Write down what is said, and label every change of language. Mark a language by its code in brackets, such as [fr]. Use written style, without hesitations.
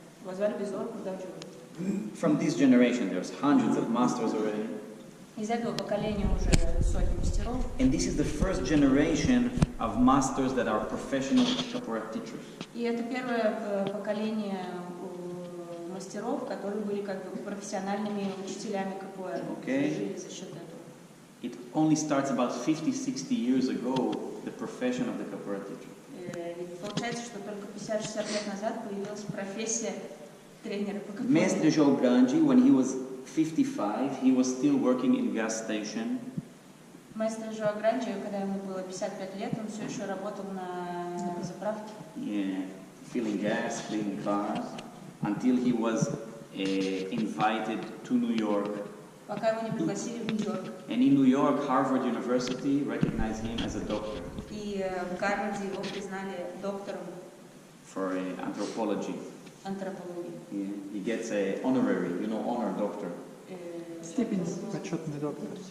[ru] Его звали Besouro Cordal de Ouro. [en] From this generation, there's hundreds of masters already. [ru] Из этого поколения уже сотни мастеров. [en] And this is the first generation of masters that are professional capoeira teachers. [ru] И это первое поколение мастеров, которые были как бы профессиональными учителями капоэйры. Жили за счет этого. [en] It only starts about 50-60 years ago, the profession of the capoeira teacher. [ru] Получается, что только 50-60 лет назад появилась профессия тренера по капоэйре. [en] Mestre João Grande, when he was 55, he was still working in gas station. [ru] Мастер Жоао Гранди, когда ему было 55 лет, он все еще работал на заправке. [en] Yeah, filling gas, cleaning cars, until he was invited to New York. [ru] Пока его не пригласили в Нью-Йорк. [en] And in New York, Harvard University recognized him as a doctor. [ru] И в Гарварде его признали доктором. [en] For anthropology. [ru] Антропологии. [en] Yeah, he gets a honorary, honor doctor. [ru] Степень почетный доктор.